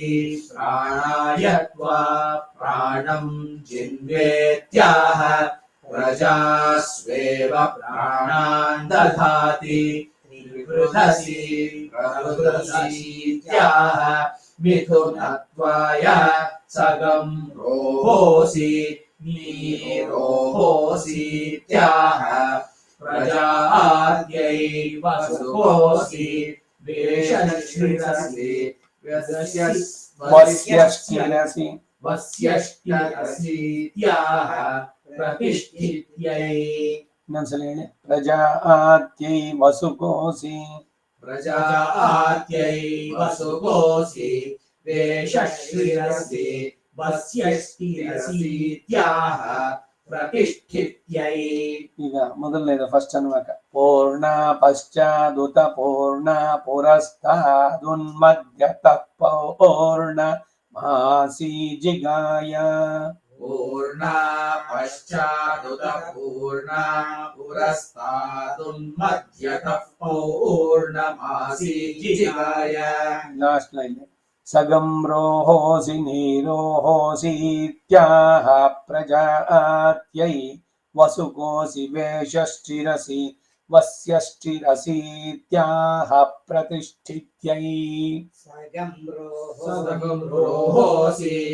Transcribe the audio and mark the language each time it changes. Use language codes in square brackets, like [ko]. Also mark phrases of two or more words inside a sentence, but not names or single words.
[sa] प्राणाय त्वा प्राणम् जिन्वेत्याह प्रजास्वेव प्राणान् दधाति त्रिवृधसि प्रवृधसीत्याह मिथुनत्वाय सगं रोहोसि नीरोहोसीत्याह प्रजाद्यै वसुहोसि वेषश्रिरसि वस्यश्चिरसि वस्यष्टिरसीत्याह प्रतिष्ठित्यै [kn] ಇನ್ನೊಂದ್ಸಲ ಹೇಳಿ [sa] ಪ್ರಜಾತ್ಯೈ ವಸುಕೋಸಿ प्रजात्यै वसुकोसि वेषश्रिरसि वस्यष्टिरसीत्याह प्रतिष्ठित्यै [kn] ಈಗ ಮೊದಲನೇದು [sa] ಫಸ್ಟ್ ಅನ್ವಕ ಪೂರ್ಣ ಪಶ್ಚಾದುತ ಪೂರ್ಣ ಪುರಸ್ತಾದುನ್ಮಧ್ಯತಃ ಪೂರ್ಣ ಮಾಸಿ ಜಿಗಾಯ पूर्णा पश्चादुत पूर्णा पुरस्तादुन्मध्यतः पौर्णमासी जिगाय [en] last line [sa] सगं रोहोसि नीरोहोसीत्याह प्रजात्यै वसुकोसि वेषश्चिरसि वस्यश्चिरसीत्याह प्रतिष्ठित्यै सगं रोहोसि